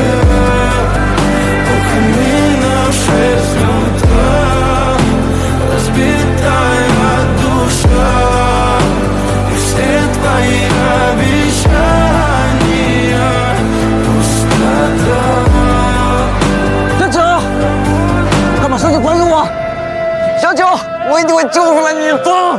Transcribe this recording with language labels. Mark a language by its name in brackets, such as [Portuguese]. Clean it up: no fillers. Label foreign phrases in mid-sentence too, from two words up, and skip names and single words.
[Russian] У камина в 6 утра разбитая душа и все твои обещания пустота. [Chinese] 小九，关住我！小九，我一定会救出来你的！